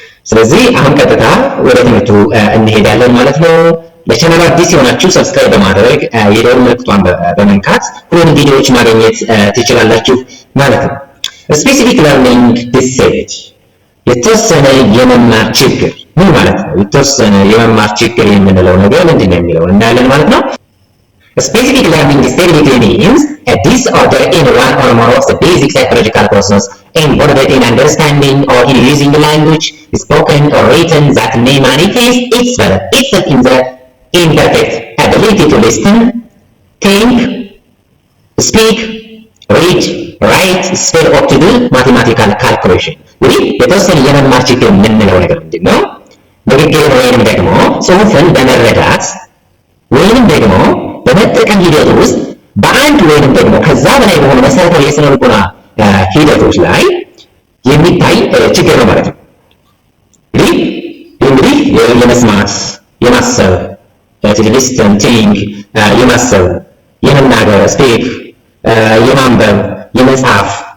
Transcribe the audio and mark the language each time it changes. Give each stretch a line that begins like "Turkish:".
Amharic: ስለዚህ አሁን ቀጥታ ወደ ትምህርቱ እንሄዳለን ማለት ነው። ለቻናሉ አዲስ የሆናችሁ ሰብስክራይብ በማድረግ የደወል ምልክቷን በመንካት ሁሉንም ቪዲዮዎች ማግኘት ትችላላችሁ ማለት ነው። ስፔሲፊክ ለርኒንግ ዲስኤቢሊቲ የተወሰነ የመማር ችግር ምን ማለት ነው? የተወሰነ የመማር ችግር የምንለው ነገር ምንድን ነው የሚለው እናያለን ማለት ነው።
English: Specific learning disability means a disorder in one or more of the basic psychological process involved in understanding or in using language, spoken or written, that may manifest itself in the imperfect ability to listen, think, speak, read, write, spell or to do mathematical calculation.
Amharic: እንግዲህ የተወሰነ የመማር ችግር የምንለው ነገር ምንድን ነው? ንግግርን ወይንም ደግሞ ጽሑፍን በመረዳት ወይንም ደግሞ በመጠቀም ሂደት ውስጥ በአንድ ወይንም ደግሞ ከዛ በላይ በሆኑ መሰረታዊ የስነ ልቦና ሂደቶች ላይ የሚታይ ችግር ነው ማለት ነው። እንግዲህ የመስማት፣ የማሰብ ሊስትን፣ ቲንክ፣ የማሰብ፣ የመናገር ስፒክ፣ የማንበብ፣ የመጻፍ፣